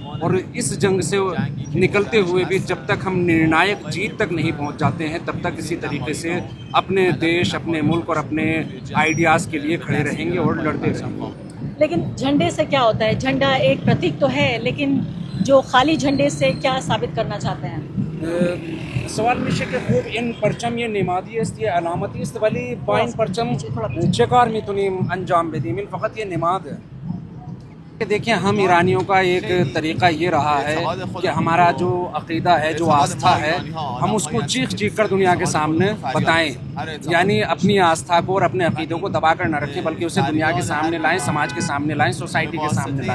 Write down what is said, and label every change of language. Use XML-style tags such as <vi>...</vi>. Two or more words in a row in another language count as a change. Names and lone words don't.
<hi>और इस जंग से निकलते हुए भी जब तक हम निर्णायक जीत तक नहीं पहुंच जाते हैं, तब तक इसी तरीके से अपने देश, अपने मुल्क और अपने आइडियाज़ के लिए खड़े रहेंगे और लड़ते रहेंगे। लेकिन झंडे से क्या होता है? झंडा एक प्रतीक तो है, लेकिन जो खाली झंडे से क्या साबित करना चाहते हैं?</hi> <fa>सवाल मिشه که خوب این پرچم یه نمادی است، یه علامتی است، ولی با این پرچم چه کار میتونیم انجام بدیم؟ این فقط یه نماده.</fa> <hi>कि देखिए, हम ईरानियों का एक तरीका ये रहा है कि हमारा जो अक़ीदा है, जो आस्था है, हम उसको चीख कर दुनिया के सामने बताएं। यानी अपनी आस्था को और अपने अक़ीदों को दबा कर न रखें, बल्कि उसे दुनिया के सामने लाएं, समाज के सामने लाएं, सोसाइटी के सामने लाएं।</hi>